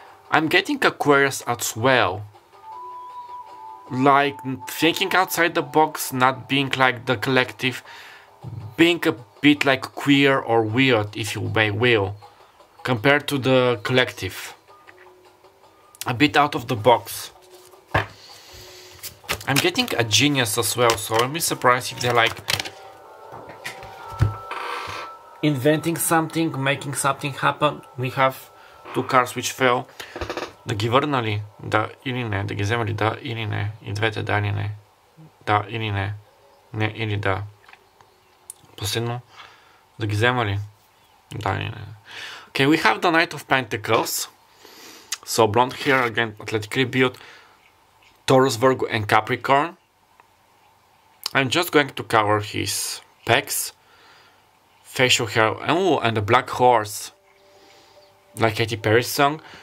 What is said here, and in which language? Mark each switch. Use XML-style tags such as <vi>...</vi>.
<en>I'm getting Aquarius as well, like thinking outside the box, not being like the collective, being a bit like queer or weird, if you may will, compared to the collective, a bit out of the box. I'm getting a genius as well, so I'm surprised if they're like inventing something, making something happen. We have 2 cards which fell.</en> <bg>Да ги върнали, да или не, да ги вземали, да или не, и двете да или не, да или не, не или да. Последно да ги взема ли? Да, не.</bg> <en>Okay, we have the Knight of Pentacles. So blonde hair, again, athletically built. Taurus, Virgo, and Capricorn. I'm just going to cover his pecs, facial hair, and a black horse, like Katy Perry's song.</en>